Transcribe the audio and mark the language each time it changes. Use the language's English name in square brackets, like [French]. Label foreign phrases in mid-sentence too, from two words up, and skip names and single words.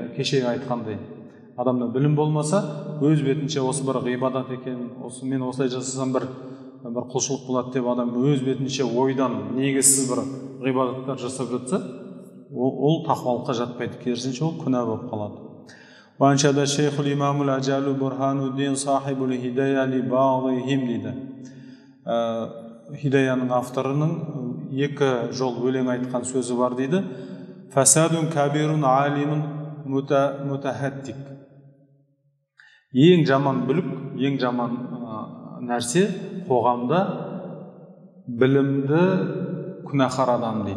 [Kazakh] Кеше айтқандай, адамда білім болмаса, өз бетінше осы бір ғибадат екен, мен осылай жасасам бір құлшылық болады деп адам өз бетінше ойдан негізсіз бір ғибадаттар жасап жатса, ол тақуалыққа жатпайды, керісінше ол күнә болып қалады. [Arabic] وأنشد الشيخ الإمام الأجل برهان الدين صاحب الهداية لبعضهم дейді. [Kazakh] Хидаяның авторының екі жол өлең айтқан сөзі бар дейді. [Arabic] فساد كبير عالم متهتك. [Kazakh] Ең жаман бүлік, ең жаман нәрсе қоғамда білімді күнәһар адам дейді.